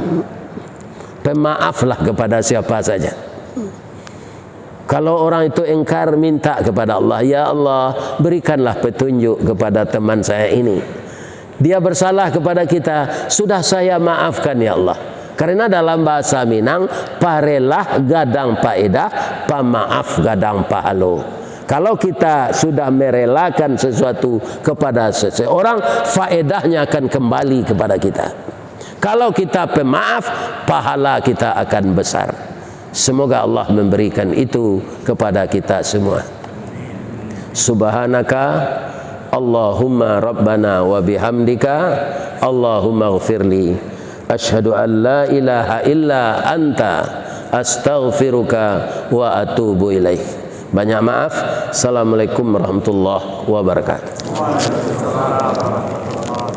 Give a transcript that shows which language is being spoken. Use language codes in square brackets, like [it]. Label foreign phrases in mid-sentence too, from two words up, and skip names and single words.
[id] Pemaaflah kepada siapa saja. Kalau orang itu ingkar, minta kepada Allah, [ar] يا الله, [id] berikanlah petunjuk kepada teman saya ini. Dia bersalah kepada kita, sudah saya maafkan [ar] يا الله. [id] Karena dalam bahasa Minang, [min] parelah gadang paedah, pamaaf gadang pahalo. [id] Kalau kita sudah merelakan sesuatu kepada seseorang, faedahnya akan kembali kepada kita. Kalau kita pemaaf, pahala kita akan besar. Semoga Allah memberikan itu kepada kita semua. [ar] سبحانك اللهم ربنا وبحمدك اللهم اغفر لي أشهد أن لا إله إلا أنت أستغفرك وأتوب إليه. [id] Banyak maaf. [ar] السلام عليكم ورحمة الله وبركاته.